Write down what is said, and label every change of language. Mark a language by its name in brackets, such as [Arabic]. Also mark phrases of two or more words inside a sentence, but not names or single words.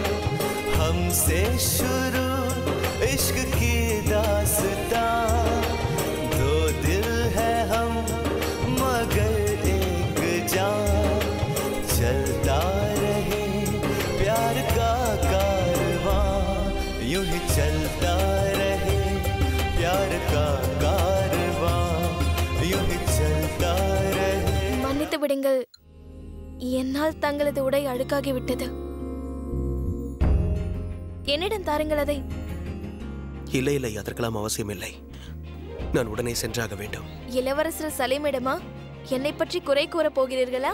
[Hindi] हमसे शुरू इश्क की दास्तां, दो दिल है हम मगर एक जान. चलता रहे प्यार का कारवां, यूं ही चलता रहे प्यार का कारवां, यूं ही चलता रहे. [Tamil] மன்னித்து விடுங்கள், என்னால் தங்களது உடை அழுக்காகிவிட்டது. என்னிடம் தாருங்கள் அதை. இல்லை இல்லை, அதற்கெல்லாம் அவசியம் இல்லை. நான் உடனே சென்றாக வேண்டும். இளவரசர் சலீமிடமா என்னை பற்றி குறை கூறப் போகிறீர்களா?